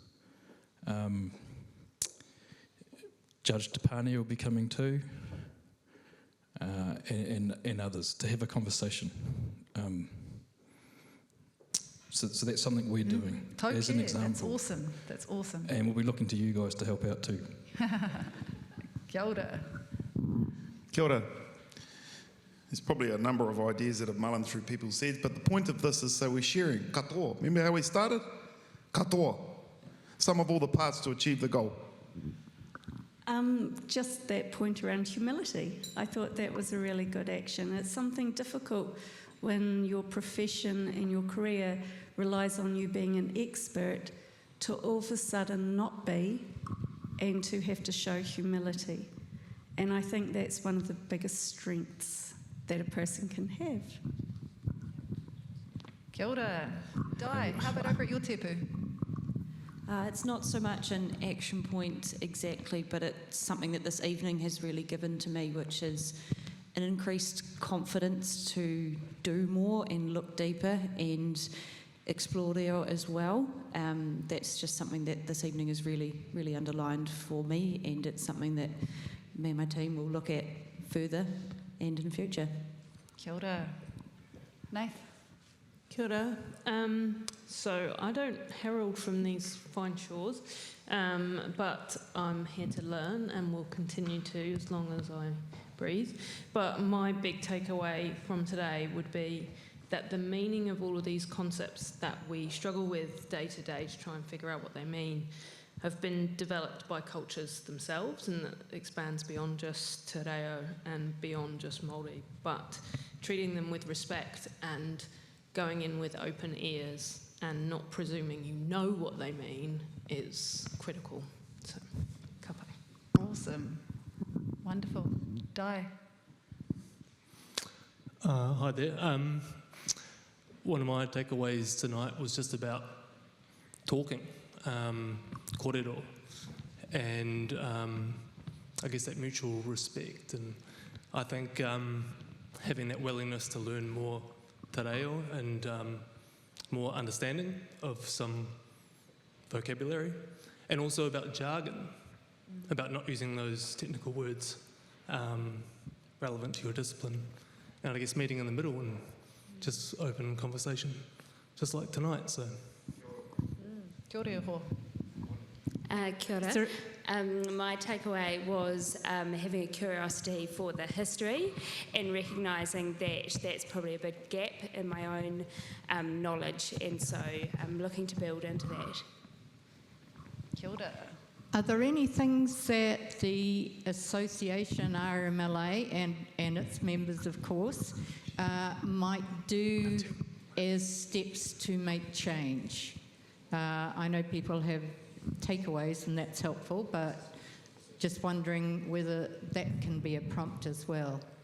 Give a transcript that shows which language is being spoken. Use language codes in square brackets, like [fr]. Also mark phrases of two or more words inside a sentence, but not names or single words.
[en] Judge Tapani will be coming too, and others, to have a conversation. So that's something we're doing as an example. That's awesome. That's awesome. And we'll be looking to you guys to help out too. [mi] Kia ora. Kia ora. [en] There's probably a number of ideas that have mullen through people's heads, but the point of this is so we're sharing katoa. Remember how we started? Katoa. Sum of all the parts to achieve the goal. Just that point around humility. I thought that was a really good action. It's something difficult when your profession and your career relies on you being an expert to all of a sudden not be, and to have to show humility. And I think that's one of the biggest strengths that a person can have. [mi] Kia ora. [en] Di, how about over at your tepu? It's not so much an action point exactly, but it's something that this evening has really given to me, which is an increased confidence to do more and look deeper and explore there as well. That's just something that this evening has really, really underlined for me, and it's something that me and my team will look at further and in future. [mi] Kia ora. Nath? Kia ora. [en] So I don't herald from these fine shores, but I'm here to learn and will continue to as long as I breathe. But my big takeaway from today would be that the meaning of all of these concepts that we struggle with day to day to try and figure out what they mean have been developed by cultures themselves, and that expands beyond just [mi] te reo [en] and beyond just Māori, but treating them with respect and going in with open ears and not presuming you know what they mean is critical. So, [mi] ka pai. [en] Awesome. Wonderful. Di? Hi there. One of my takeaways tonight was just about talking, kōrero, and I guess that mutual respect. And I think having that willingness to learn more [mi] te reo [en] and more understanding of some vocabulary, and also about jargon, about not using those technical words relevant to your discipline. And I guess meeting in the middle and just open conversation, just like tonight. So. [mi] Kia ora ho. Kia ora. [en] My takeaway was having a curiosity for the history and recognising that that's probably a big gap in my own knowledge, and so I'm looking to build into that. [mi] Kia ora. [en] Are there any things that the association RMLA and its members, of course, might do as steps to make change? I know people have takeaways and that's helpful, but just wondering whether that can be a prompt as well.